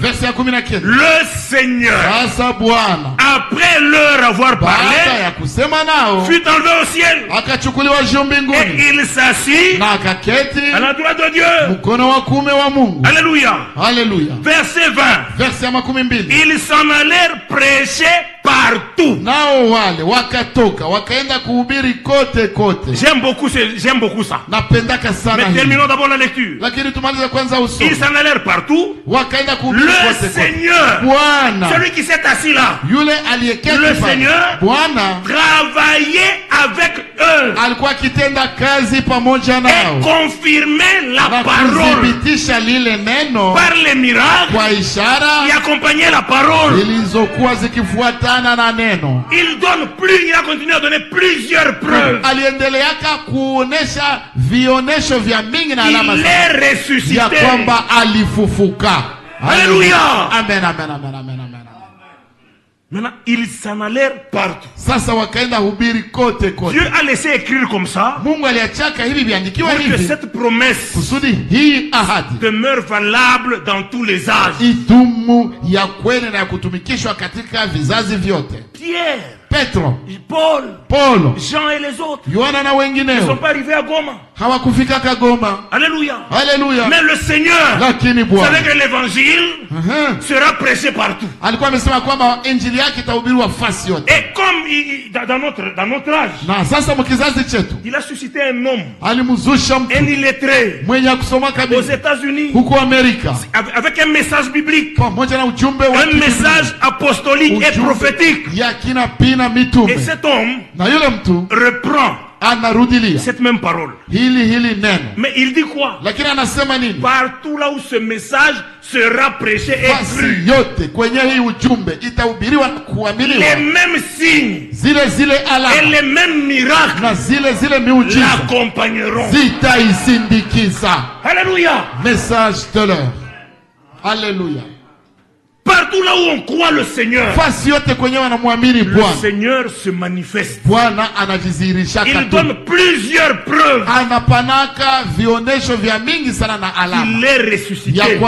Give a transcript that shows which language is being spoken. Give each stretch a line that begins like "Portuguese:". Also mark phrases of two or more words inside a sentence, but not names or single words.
French: Le Seigneur, après leur avoir parlé, fut enlevé au ciel et il s'assit à la droite de Dieu. Alléluia.
Swahili: Alléluia.
French: Verset 20. Ils s'en allèrent prêcher partout.
Swahili: Nao wale wakatoka wakaenda kuhubiri kote kote.
French: J'aime beaucoup ça.
Swahili: Napendaka sana.
French: Mais terminons d'abord la lecture.
Swahili: Lakini tumalize kwanza usomi.
French: Ils s'en allèrent partout.
Swahili: Wakaenda kuhubiri kote kote.
French: Le Seigneur,
Swahili: Bwana,
French: celui qui s'est assis là,
Swahili: yule aliyeketi pale,
French: le Seigneur
Swahili: Bwana
French: travaillait avec eux.
Swahili: Alikuwa kitenda kazi pamoja nao.
French: Et confirmait la parole.
Swahili: Kuthibitisha lile neno
French: par les miracles
Swahili: kwa ishara
French: qui accompagnaient la parole.
Swahili: Zilizokuwa zikifuatana na neno.
French: Il donne plus, il a continué à donner plusieurs preuves.
Swahili: Aliendeleaka kuonesha vionesho vya mingi na alama
French: il est ressuscité.
Swahili: Ya kwamba alifufuka. Alléluia. Amen, amen, amen, amen, amen.
French: Maintenant, ils s'en allèrent partout.
Swahili: Sasa wakaenda hubiri kote kote.
French: Dieu a laissé écrire comme ça.
Swahili: Mungu aliachaka hivi viandikiwa hivi.
French: Pour que cette promesse
Swahili: kusudi hii ahadi
French: demeure valable dans tous les âges.
Swahili: Idumu ya kweli na ya kutumikishwa katika vizazi vyote.
French: Pierre,
Swahili: Petro,
French: Paul, Jean et les autres.
Swahili: Yohana na wengineo.
French: Ils ne sont pas arrivés à Goma.
Swahili: Hawakufika Goma.
French: Alléluia.
Swahili: Alléluia.
French: Mais le Seigneur,
Swahili: lakini Bwana,
French: savait que l'évangile sera prêché partout.
Swahili: Alikuwa amesema kwamba injili yake itahubiriwa fasi yote.
French: Et comme dans notre âge,
Swahili: na sasa mkizazi chetu,
French: il a suscité un homme,
Swahili: alimzusha mtu,
French: un illettré,
Swahili: mwenye kusoma kabisa,
French: aux États-Unis,
Swahili: huko Amerika,
French: avec un message biblique,
Swahili: pamoja na ujumbe wa
French: un message apostolique et prophétique.
Swahili: Ya kina pina mitume.
French: Et cet homme
Swahili: na yule mtu
French: reprend
Swahili: anarudilia
French: cette même parole.
Swahili: Hili neno.
French: Mais il dit quoi?
Swahili: Lakini anasema nini?
French: Partout là où ce message sera prêché et cru,
Swahili: yote kwenye hii ujumbe itahubiriwa na kuaminiwa,
French: les mêmes signes
Swahili: zile alama
French: et les mêmes miracles
Swahili: na zile miujiza
French: l'accompagneront.
Swahili: Zitaisindikiza. Alléluia.
French: Message de l'heure. Alléluia. Partout là où on croit le Seigneur, le Seigneur se manifeste. Il donne plusieurs preuves. Il est ressuscité.